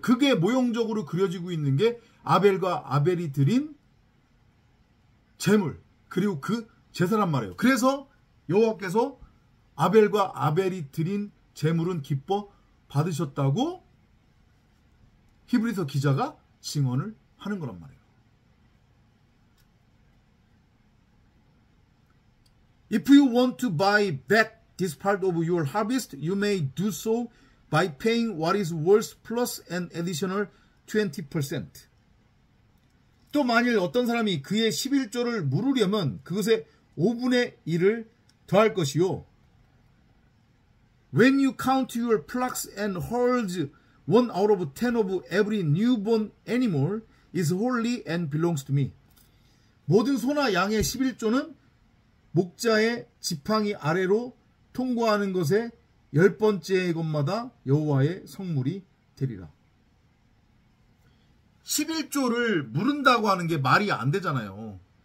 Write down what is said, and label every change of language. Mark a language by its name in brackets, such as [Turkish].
[Korean] 그게 모형적으로 그려지고 있는 게 아벨과 아벨이 드린 제물, 그리고 그 제사란 말이에요. 그래서 여호와께서 아벨과 아벨이 드린 제물은 기뻐 받으셨다고 히브리서 기자가 증언을 하는 거란 말이에요. [English] If you want to buy back this part of your harvest, you may do so by paying what is worth plus an additional 20%. [Korean] 또 만일 어떤 사람이 그의 11조를 물으려면 그것의 5분의 1을 더할 것이요. [English] When you count your flocks and herds, 1 out of 10 of every newborn animal is holy and belongs to me. [Korean] 모든 소나 양의 11조는 목자의 지팡이 아래로 통과하는 것의 10번째 것마다 여호와의 성물이 되리라. 11조를 물은다고 하는 게 말이 안 되잖아요.